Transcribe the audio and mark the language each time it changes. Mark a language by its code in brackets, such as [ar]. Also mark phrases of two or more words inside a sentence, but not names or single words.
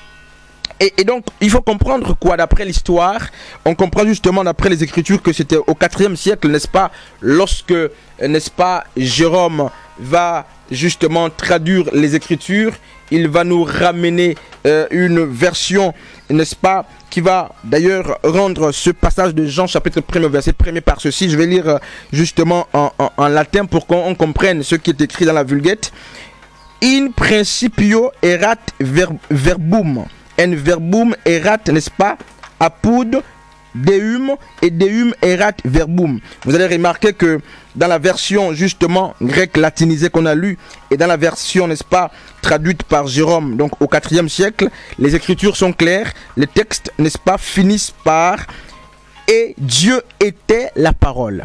[fr] Et donc, il faut comprendre quoi d'après l'histoire? On comprend justement d'après les Écritures que c'était au 4e siècle, n'est-ce pas, lorsque, n'est-ce pas, Jérôme va justement traduire les Écritures. Il va nous ramener une version, n'est-ce pas, qui va d'ailleurs rendre ce passage de Jean chapitre 1er verset 1er par ceci. Je vais lire justement en latin pour qu'on comprenne ce qui est écrit dans la Vulgate. [la] In principio erat verbum. En verbum erat, [fr] n'est-ce pas, [la] apud deum, et deum erat verbum. [fr] Vous allez remarquer que dans la version justement grecque latinisée qu'on a lue, et dans la version, n'est-ce pas, traduite par Jérôme, donc au 4e siècle, les Écritures sont claires. Les textes, n'est-ce pas, finissent par « Et Dieu était la parole ».